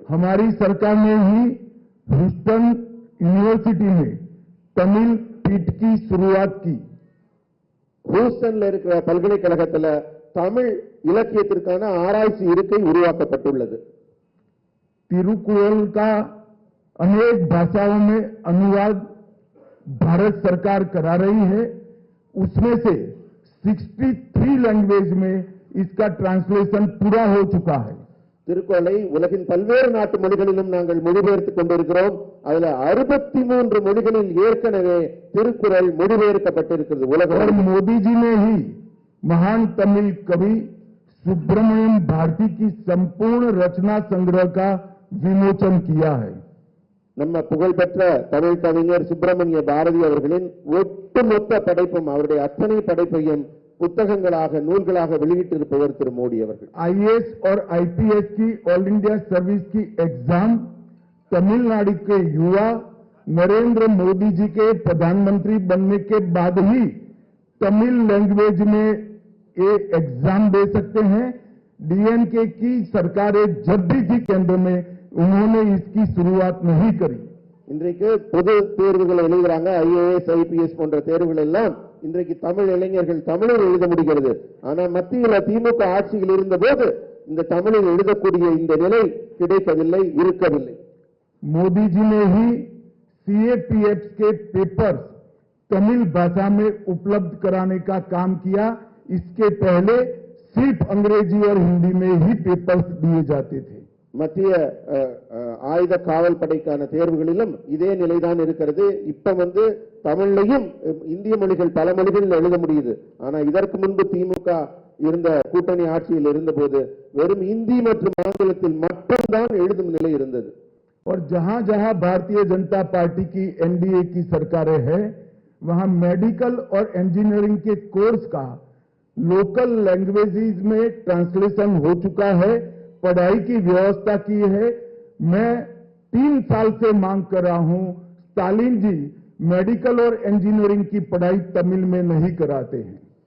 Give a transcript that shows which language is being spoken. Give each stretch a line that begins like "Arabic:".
Hindi: हमारी सरकार ने ही ह्यूस्टन यूनिवर्सिटी में तमिल पीठ की शुरुआत की.
Tamil: ஹூஸ்டன்ல இருக்கிற பல்கலைக்கழகத்தில் தமிழ் இலக்கியத்திற்கான ஆராய்ச்சி இருக்கை உருவாக்கப்பட்டுள்ளது.
Hindi: तिरुकुरल का अनेक भाषाओं में अनुवाद भारत सरकार करा रही है. उसमें से 63 लैंग्वेज में इसका ट्रांसलेशन पूरा हो चुका है.
Tamil: திருக்குறளை உலகின் பல்வேறு நாட்டு மொழிகளிலும் நாங்கள் மொழிபெயர்த்துக் கொண்டிருக்கிறோம். அதுல 63 மொழிகளில் ஏற்கனவே திருக்குறள் மொழிபெயர்க்கப்பட்டிருக்கிறது
Hindi: और
Tamil: உலகம்.
Hindi: मोदी जी ने ही महान तमिल कवि सुब्रमण्यम भारती की संपूर्ण रचना संग्रह का विमोचन किया है.
Tamil: நம்ம புகழ்பெற்ற தமிழ் கவிஞர் சுப்பிரமணிய பாரதி அவர்களின் ஒட்டுமொத்த படைப்பும் அவருடைய அத்தனை படைப்பையும் புத்தகங்களாக நூல்களாக வெளியிட்டிருப்பவர் திரு மோடி அவர்கள்.
Hindi: आईएएस और आईपीएस की ऑल इंडिया सर्विस की एग्जाम तमिलनाडु के युवा नरेंद्र मोदी जी के प्रधानमंत्री बनने के बाद ही तमिल लैंग्वेज में ये एग्जाम दे सकते हैं. डीएमके की सरकारें जब भी थी केंद्र में उन्होंने इसकी शुरुआत नहीं करी.
Tamil: இன்றைக்கு பொது தேர்வுகள் எழுதுறாங்க, ஐஏஎஸ் ஐபிஎஸ் போன்ற தேர்வுகள் எல்லாம் இன்றைக்கு தமிழ் இளைஞர்கள் தமிழில் எழுத முடிகிறது. ஆனா மத்தியில் திமுக ஆட்சியில் இருந்த போது இந்த தமிழில் எழுதக்கூடிய இந்த நிலை கிடைக்கவில்லை, இருக்கவில்லை.
Hindi: मोदी जी ने ही सीएपीएफ के पेपर्स तमिल भाषा में उपलब्ध कराने का काम किया. इसके पहले सिर्फ अंग्रेजी और हिंदी में ही पेपर्स दिए जाते थे.
Tamil: மத்திய ஆயுத காவல் படைக்கான தேர்வுகளிலும் இதே நிலைதான் இருக்கிறது. இப்ப தமிழ்லையும் இந்திய மொழிகள் பல மொழிகளில் எழுத முடியுது. ஆனா இதற்கு முன்பு திமுக இருந்த கூட்டணி ஆட்சியில் இருந்தபோது வெறும் இந்தி மற்றும் ஆங்கிலத்தில் மட்டும்தான் எழுதும் நிலை இருந்தது.
Hindi: और जहां जहां भारतीय जनता पार्टी की एनडीए की सरकारें हैं वहां मेडिकल और इंजीनियरिंग के कोर्स का लोकल लैंग्वेजेस में ट्रांसलेशन हो चुका है, पढ़ाई की व्यवस्था की है. मैं 3 साल से मांग कर रहा हूं, स्टालिन जी मेडिकल और इंजीनियरिंग की पढ़ाई तमिल में नहीं कराते हैं.